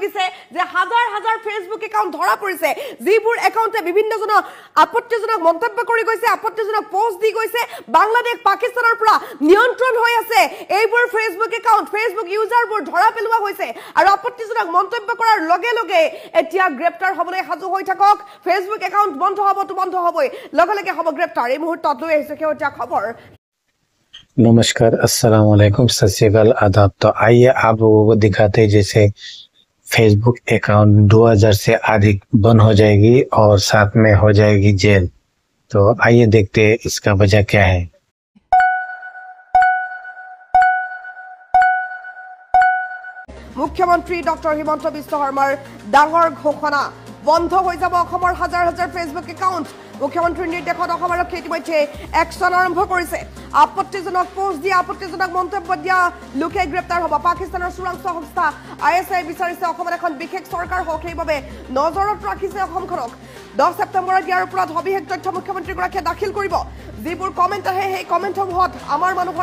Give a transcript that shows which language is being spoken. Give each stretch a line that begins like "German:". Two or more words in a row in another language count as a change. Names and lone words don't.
Assamese: দিছে যে হাজাৰ হাজাৰ ফেচবুক একাউণ্ট ধৰা পৰিছে যিবোৰ একাউণ্টে বিভিন্নজনক আপত্তিজনক মন্তব্য কৰি গৈছে আপত্তিজনক পোষ্ট দি গৈছে বাংলাদেশ পাকিস্তানৰ পৰা নিয়ন্ত্ৰণ হৈ আছে এইবোৰ ফেচবুক একাউণ্ট ফেচবুক ইউজাৰবোৰ ধৰা পেলোৱা হৈছে আৰু আপত্তিজনক মন্তব্য কৰাৰ লগে লগে এতিয়া গ্ৰেপ্তাৰ হ'বলৈ সাজু হৈ থাকক ফেচবুক একাউণ্ট বন্ধ হ'বতো বন্ধ হ'বই লগে লগে হ'ব গ্ৰেপ্তাৰ এই মুহূৰ্তত লৈ আহিছে শেহতীয়া খবৰ
Hindi: नमस्कार
Arabic: السلام عليكم
Punjabi: ਸਤ ਸ੍ਰੀ ਅਕਾਲ
Hindi: आदाब। तो आइए आप लोगों को दिखाते हैं जैसे फेसबुक अकाउंट 2000 से अधिक बंद हो जाएगी और साथ में हो जाएगी जेल। तो आइए देखते हैं इसका वजह क्या है।
Assamese: মুখ্যমন্ত্ৰী ডক্টৰ হিমন্ত বিশ্ব শৰ্মাৰ ডাঙৰ ঘোষণা বন্ধ হ যাব অসমৰ হাজাৰ হাজাৰ ফেচবুক একাউণ্ট মুখ্যমন্ত্ৰীৰ নিৰ্দেশত অসম আৰক্ষীয়ে ইতিমধ্যে একশ্যন আৰম্ভ কৰিছে আপত্তিজনক পোষ্ট দিয়া আপত্তিজনক মন্তব্য দিয়া লোকে গ্ৰেপ্তাৰ হ'ব পাকিস্তানৰ চোৰাংচোৱা সংস্থা ISI বিচাৰিছে অসমত এখন বিশেষ চৰকাৰ হওক সেইবাবে নজৰত ৰাখিছে অসমখনক 10 ছেপ্টেম্বৰত ইয়াৰ ওপৰত সবিশেষ তথ্য মুখ্যমন্ত্ৰীগৰাকীয়ে দাখিল কৰিব যিবোৰ কমেণ্ট আহে সেই কমেণ্টসমূহত আমাৰ মানুহৰ